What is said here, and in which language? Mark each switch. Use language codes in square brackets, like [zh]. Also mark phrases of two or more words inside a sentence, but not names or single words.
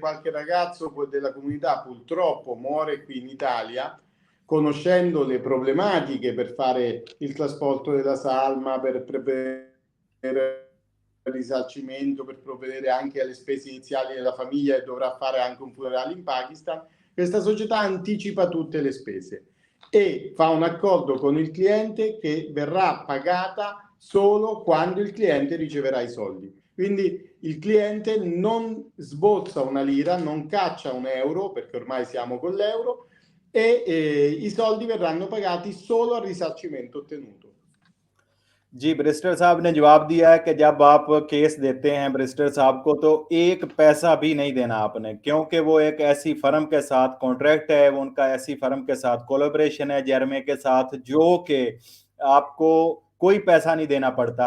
[it] ragazzo della comunità purtroppo muore qui in Italia, conoscendo le problematiche per fare il trasporto della salma, per prevedere il risarcimento, per provvedere anche alle spese iniziali della famiglia e dovrà fare anche un funerale in Pakistan, questa società anticipa tutte le spese e fa un accordo con il cliente che verrà pagata solo quando il cliente riceverà i soldi. Quindi il cliente non sbozza una lira, non caccia un euro, perché ormai siamo con l'euro, e i soldi verranno pagati solo al risarcimento ottenuto. [ur] جی، بیرسٹر صاحب نے جواب دیا ہے کہ جب آپ کیس دیتے ہیں بیرسٹر صاحب کو تو ایک پیسہ بھی نہیں دینا آپ نے، کیونکہ وہ ایک ایسی فرم کے ساتھ کانٹریکٹ ہے، وہ ان کا ایسی فرم کے ساتھ کولیبوریشن ہے جیرمے کے ساتھ، جو کہ آپ کو کوئی پیسہ نہیں دینا پڑتا.